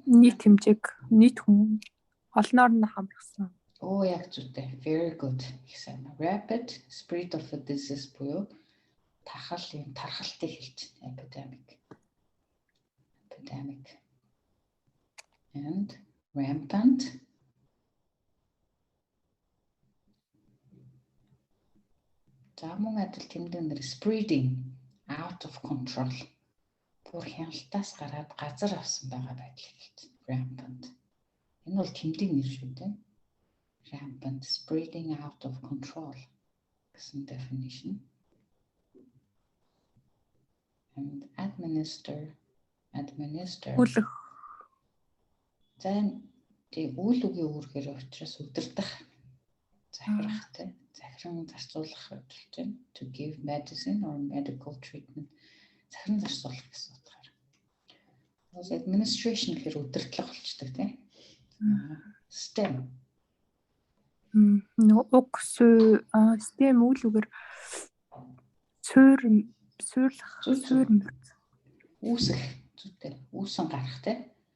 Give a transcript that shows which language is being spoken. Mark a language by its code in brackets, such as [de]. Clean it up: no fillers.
[mn] нийт хэмжээг нийт хүн олноор нь хамрасан. Оо яг зүйтэй. [en] Very good. [mn] Их сайн. [en] Rapid spread of a disease [mn] буюу тархалтыг хэлж байна. [en] Epidemic. And rampant. [mn] За мөн адил тэмдэг нэр [en] spreading out of control. [mn] Бүр хяналтаас гараад газар авсан байгаа байдлыг хэлж байна. [en] Rampant. [mn] Энэ бол тэмдэг нэр шүү дээ. [en] Rampant spreading out of control гэсэн definition. And administer. [mn] Үлэх. За тий үйл үгийн үүргээр учраас удирдах, захирахтай, захиран зарцуулах хөдөлж байна. [en] To give medicine or medical treatment. [mn] Захиран зарцуулах гэсэн утгаар. Бас administration гэхээр удирдлага болчдөг тийм. [en] Stem. [mn] Уг stem үйл үгээр суурлах. Үүсэх зүйтэй. Үүсэн гарах тийм.